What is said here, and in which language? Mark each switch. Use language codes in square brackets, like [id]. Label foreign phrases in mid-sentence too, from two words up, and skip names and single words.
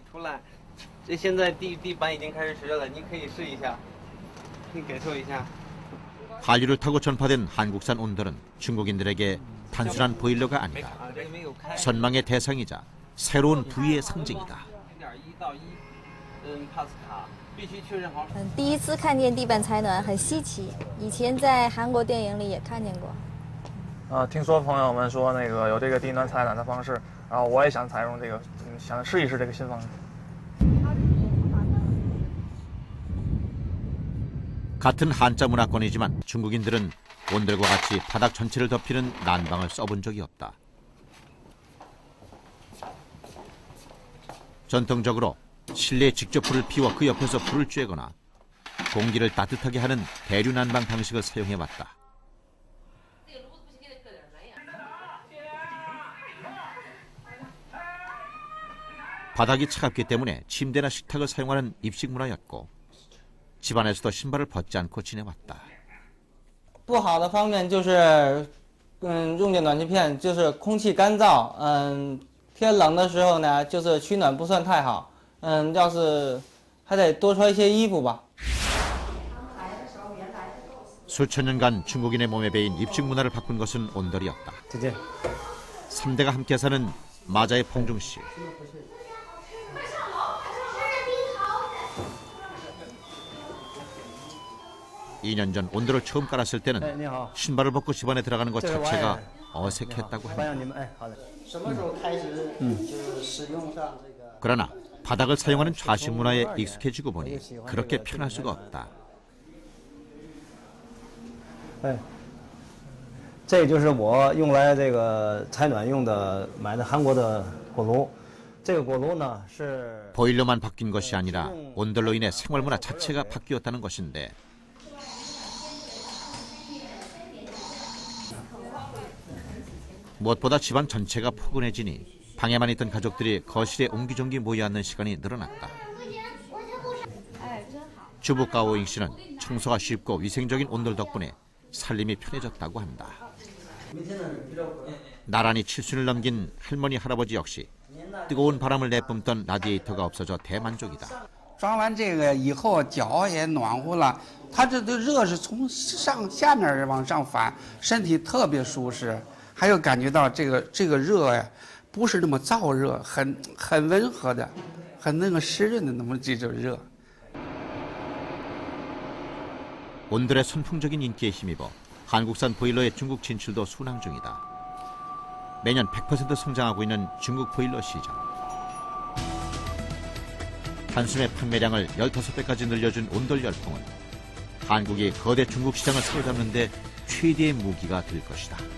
[ko] 한류를 타고 전파된 한국산 온돌은 중국인들에게 단순한 보일러가 아니라 선망의 대상이자 새로운 부위의 상징이다. [zh] 第一次看见地板采暖很稀奇，以前在韩国电影里也看见过。听说朋友们说那个有这个地暖采暖的方式，然后我也想采用这个，想试一试这个新方式。 [ko] 같은 한자 문화권이지만 중국인들은 온돌과 같이 바닥 전체를 덮이는 난방을 써본 적이 없다. 전통적으로 실내에 직접 불을 피워 그 옆에서 불을 쬐거나 공기를 따뜻하게 하는 대류 난방 방식을 사용해왔다. 바닥이 차갑기 때문에 침대나 식탁을 사용하는 입식 문화였고 집안에서도 신발을 벗지 않고 지내왔다. [zh] 不好的方面就是，用电暖气片就是空气干燥，天冷的时候呢，就是取暖不算太好，要是还得多穿一些衣服吧。 [ko] 수천 년간 중국인의 몸에 배인 입식 문화를 바꾼 것은 온돌이었다. 3대가 함께 사는 마자의 봉중 씨. 2년 전 온돌을 처음 깔았을 때는 신발을 벗고 집안에 들어가는 것 자체가 어색했다고 합니다. 그러나 바닥을 사용하는 좌식 문화에 익숙해지고 보니 그렇게 편할 수가 없다. [zh] 这就是我用来这个采暖用的买的韩国的锅炉。这个锅炉呢是 [ko] 보일러만 바뀐 것이 아니라 온돌로 인해 생활문화 자체가 바뀌었다는 것인데 무엇보다 집안 전체가 포근해지니 방에만 있던 가족들이 거실에 옹기종기 모여 앉는 시간이 늘어났다. 주부 가오잉 씨는 청소가 쉽고 위생적인 온돌 덕분에 살림이 편해졌다고 한다. 나란히 70을 넘긴 할머니 할아버지 역시 뜨거운 바람을 내뿜던 라디에이터가 없어져 대만족이다. [zh] 装完这个以后脚也暖和了，它这的热是从下面往上反，身体特别舒适，还有感觉到这个热呀，不是那么燥热，很温和的，很那个湿润的那么这种热。 [ko] 온돌의 선풍적인 인기에 힘입어 한국산 보일러의 중국 진출도 순항 중이다. 매년 100% 성장하고 있는 중국 보일러 시장. 단숨에 판매량을 15배까지 늘려준 온돌 열풍은 한국이 거대 중국 시장을 사로잡는 데 최대의 무기가 될 것이다.